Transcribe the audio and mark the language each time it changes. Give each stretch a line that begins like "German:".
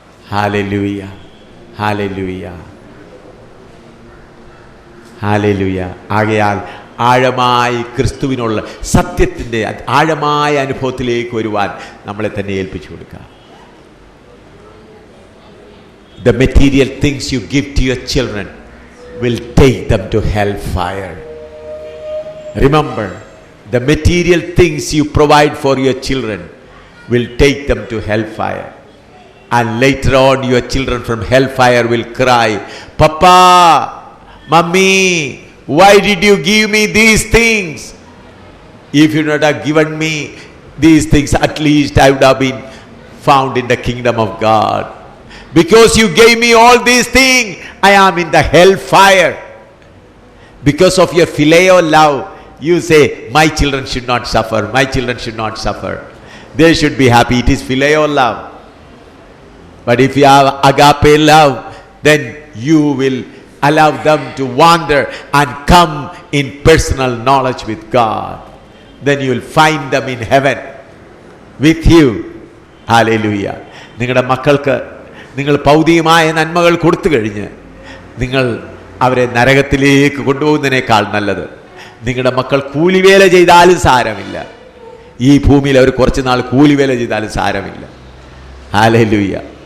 Malayalam: Hallelujah, hallelujah, hallelujah. ആകയാൽ ആഴമായി ക്രിസ്തുവിനുള്ള സത്യത്തിൻ്റെ ആഴമായ അനുഭവത്തിലേക്ക് വരുവാൻ നമ്മളെ തന്നെ ഏൽപ്പിച്ചു കൊടുക്കുക.
English: The material things you give to your children will take them to hellfire. Remember, the material things you provide for your children will take them to hellfire. And later on, your children from hellfire will cry, Papa, Mummy, why did you give me these things? If you would not have given me these things, at least I would have been found in the kingdom of God. Because you gave me all these things, I am in the hellfire. Because of your phileo love, you say, my children should not suffer, my children should not suffer. They should be happy. It is phileo love. But if you have agape love, then you will allow them to wander and come in personal knowledge with God. Then you will find them in heaven with you. Hallelujah.
Malayalam: നിങ്ങളുടെ മക്കൾക്ക് നിങ്ങൾ ഭൗതികമായ നന്മകൾ കൊടുത്തു കഴിഞ്ഞ് നിങ്ങൾ അവരെ നരകത്തിലേക്ക് കൊണ്ടുപോകുന്നതിനേക്കാൾ നല്ലത് നിങ്ങളുടെ മക്കൾ കൂലിവേല ചെയ്താലും സാരമില്ല. ഈ ഭൂമിയിൽ അവർ കുറച്ച് നാൾ കൂലിവേല ചെയ്താലും സാരമില്ല. ഹല്ലേലൂയ.